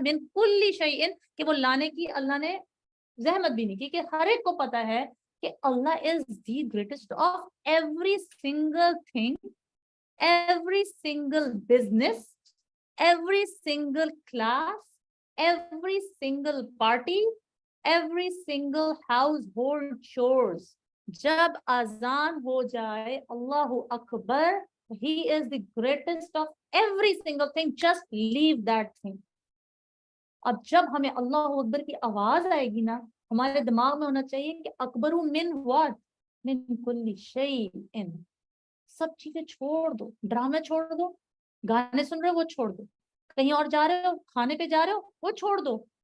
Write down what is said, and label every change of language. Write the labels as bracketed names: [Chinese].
[Arabic] من کل شیء، [Urdu] کہ وہ لانے کی اللہ نے زحمت بھی نہیں کی، کہ ہر ایک کو پتا ہے کہ [English] Allah is the greatest of every single thing, every single business, every single class, every single party, every single household chores. [Urdu] جب اذان ہو جائے [English] اللہ اکبر، he is the greatest of every single thing, just leave that thing. [Urdu] اب جب ہمیں اللہ اکبر کی آواز آئے گی نا، ہمارے دماغ میں ہونا چاہیے کہ اکبر من what؟ [Arabic] من کل شیء. [Urdu] سب چیزیں چھوڑ دو، ڈرامے چھوڑ دو، گانے سن رہے ہو وہ چھوڑ دو، کہیں اور جا رہے ہو، کھانے پہ جا رہے ہو وہ چھوڑ دو.